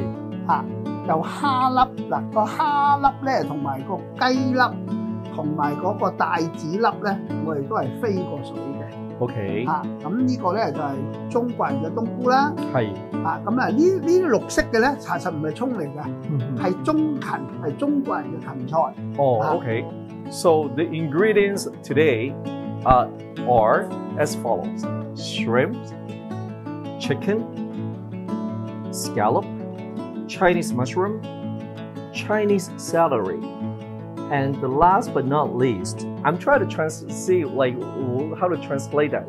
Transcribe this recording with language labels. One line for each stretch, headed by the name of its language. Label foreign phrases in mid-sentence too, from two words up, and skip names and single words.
Cantonese: 嚇，有蝦粒嗱，個蝦粒咧同埋個雞粒同埋嗰個帶子粒咧，我哋都係飛過水嘅。 OK，嚇，咁呢個咧就係中國人嘅冬菇啦。係嚇，咁啊呢啲綠色嘅咧，查實唔係葱嚟嘅，係中芹，係中國人嘅芹菜。
English: 哦 ，OK。So the ingredients today are as follows: shrimp, chicken, scallop, Chinese mushroom, Chinese celery, and the last but not least, I'm trying to see like how to translate that.